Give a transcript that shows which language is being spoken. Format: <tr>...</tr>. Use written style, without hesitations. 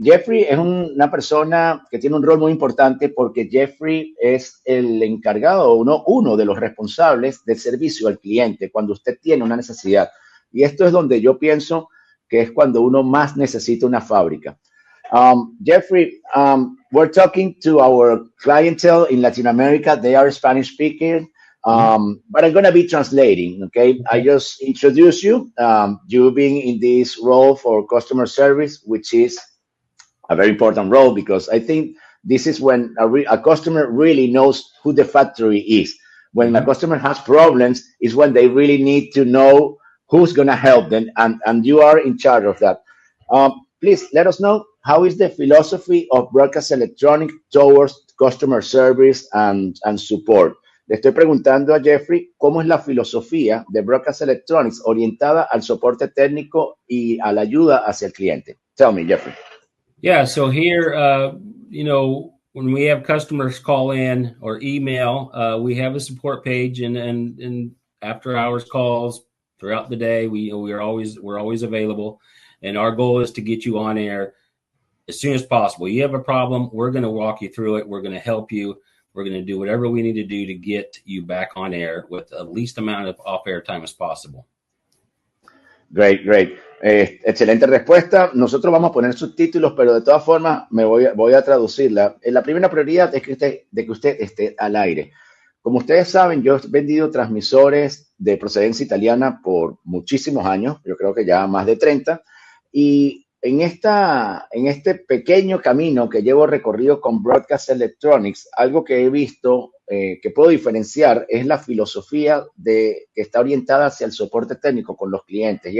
<es>Jeffrey es una persona que tiene un rol muy importante porque Jeffrey es el encargado, uno de los responsables del servicio al cliente cuando usted tiene una necesidad. Y esto es donde yo pienso que es cuando uno más necesita una fábrica.</es> <en>Jeffrey, we're talking to our clientele in Latin America. They are Spanish speaking. But I'm going to be translating, okay? I just introduce you, you being in this role for customer service, which is a very important role because I think this is when a customer really knows who the factory is. When a customer has problems is when they really need to know who's going to help them, and you are in charge of that. Please let us know, how is the philosophy of Broadcast Electronics towards customer service and support?</en> <es>Le estoy preguntando a Jeffrey cómo es la filosofía de Broadcast Electronics orientada al soporte técnico y a la ayuda hacia el cliente.</es> <en>Tell me, Jeffrey. Yeah, so here, when we have customers call in or email, we have a support page, and after hours calls throughout the day, we're always available, and our goal is to get you on air as soon as possible. You have a problem, we're going to walk you through it. We're going to help you. We're going to do whatever we need to do to get you back on air with the least amount of off-air time as possible. Great.</en> <es>Excelente respuesta. Nosotros vamos a poner subtítulos, pero de todas formas voy a traducirla. La primera prioridad es que usted esté al aire. Como ustedes saben, yo he vendido transmisores de procedencia italiana por muchísimos años, yo creo que ya más de 30, y en este pequeño camino que llevo recorrido con Broadcast Electronics, algo que he visto que puedo diferenciar es la filosofía que está orientada hacia el soporte técnico con los clientes.</es>